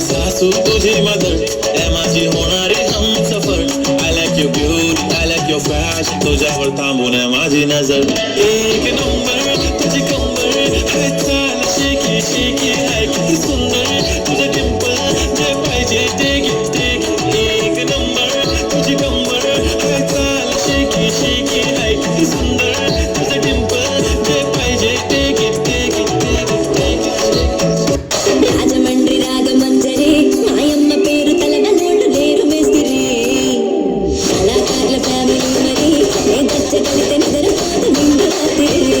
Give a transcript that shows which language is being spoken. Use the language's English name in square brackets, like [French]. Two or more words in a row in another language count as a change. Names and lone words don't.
[Marathi] सासू तुझी मदर त्या माझी होणारी हमसफर [English] I like your beauty I like your fashion [Marathi] तुझ्यावर थांबून माझी नजर एक नंबर तुझी कंबर हाय चाल शेकी शेकी हाय किती सुंदर तुझं डिंपल जे पाहिजे ते एक नंबर तुझी कंबर हाय चाल शेकी शेकी हाय किती सुंदर तुझं डिंपल [Telugu] రాజమండ్రి రాగమంజరి మాయమ్మ పేరు తలగనోళ్ళు లేరు మేస్తిరి కళాకారుల ఫ్యామిలీ మరి దచ్చగలితే నిద్రపోతు నిండు రాత్రి